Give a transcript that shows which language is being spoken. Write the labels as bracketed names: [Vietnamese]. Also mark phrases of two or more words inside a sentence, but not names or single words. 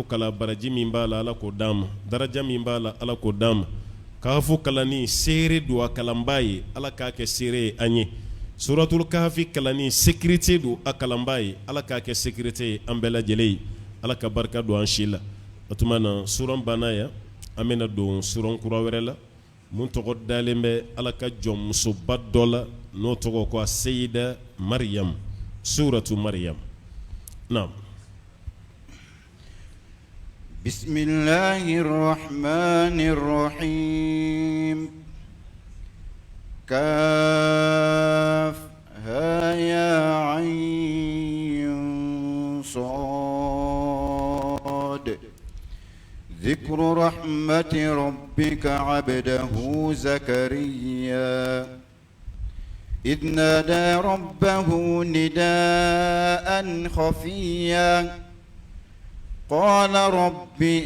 [Bambara] kala baraji min b'a la ala k'o d'an ma daraja min b'a la ala k'o d'an ma kahafu kalanni seere don a kalanbaa ye ala k'a kɛ seere ye an ye suratul kahafi kalanni sécurité don a kalanbaa ye ala k'a kɛ sécurité ye an bɛɛ lajɛlen ye ala ka barika don an si la o tuma na suran banna yan an bɛna don suran kura wɛrɛ la mun tɔgɔ dalen bɛ ala ka jɔnmusoba dɔ la n'o tɔgɔ ko a seyida maryam suratu maryam naam [Arabic] بسم الله الرحمن الرحيم كافها يا عين صاد ذكر رحمة ربك عبده زكريا إذ نادى ربه نداء خفيا قال رب